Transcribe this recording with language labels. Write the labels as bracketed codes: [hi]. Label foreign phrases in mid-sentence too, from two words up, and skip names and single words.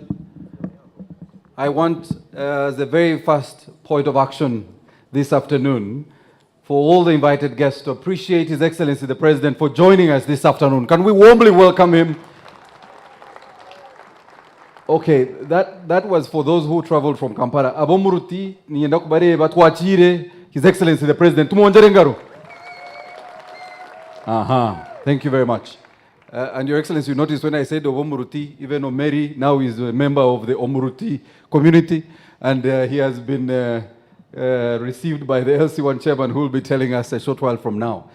[en] I want, as the very first point of action this afternoon, for all the invited guests to appreciate His Excellency the President for joining us this afternoon. Can we warmly welcome him? Okay, that was for those who traveled from Kampala. [nyn] Abomuruti, nienda kubareba twachire [en] His Excellency the President. [nyn] Tumonjere ngaro. [en] Thank you very much. And Your Excellency, you noticed when I said Omuruti, even Omeri now is a member of the Omuruti community, and he has been received by the LC1 chairman, who will be telling us a short while from now.